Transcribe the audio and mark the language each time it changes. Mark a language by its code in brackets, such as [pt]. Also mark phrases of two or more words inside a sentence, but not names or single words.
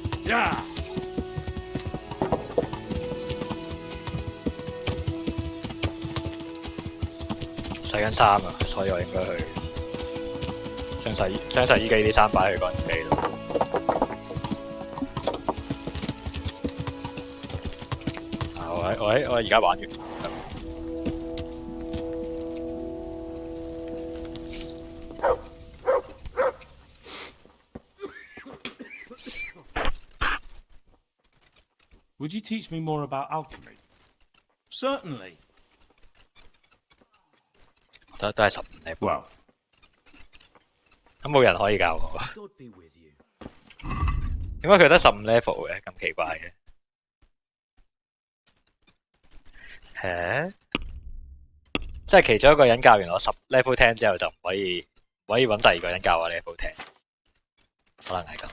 [yue] 洗緊衫啊，所以我應該去將洗衣機啲衫擺去乾衣機度。我而家玩完。 [en] Would you teach me more about alchemy? Certainly. [yue] 都係15 level， Well, 咁冇人可以教我。 [en] God be with you. [yue] 點解佢得15 level 嘅？咁奇怪嘅。即係其中一個人教完我10 level 10之後就唔可以揾第二個人教我 level 10，可能係咁。